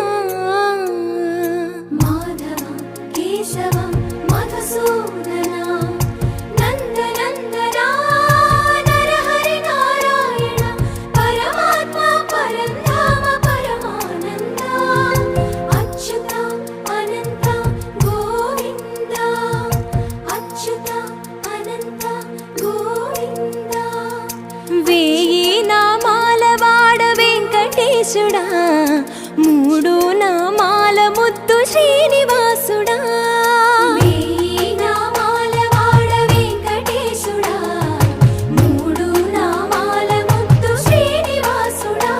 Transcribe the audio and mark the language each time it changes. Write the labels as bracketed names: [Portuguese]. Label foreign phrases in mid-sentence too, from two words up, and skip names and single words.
[Sanskrit] ಮಾಧವ ಕೇಶವ ಮಧುಸೂದನ, ನಂದನಂದನ ನರಹರಿ ನಾರಾಯಣ ಪರಮಾತ್ಮ ಪರಂಧಾಮ ಪರಮಾನಂದ, ಅಚ್ಯುತ ಅನಂತ ಗೋವಿಂದ, ಅಚ್ಯುತ ಅನಂತ ಗೋವಿಂದ. [Telugu] వేయి నామాల వాడ వెంకటేశుడా, మూడు నామాల ముద్దు శ్రీనివాసుడా. వేయి నామాల వాడ వెంకటేశుడా, మూడు నామాల ముద్దు శ్రీనివాసుడా.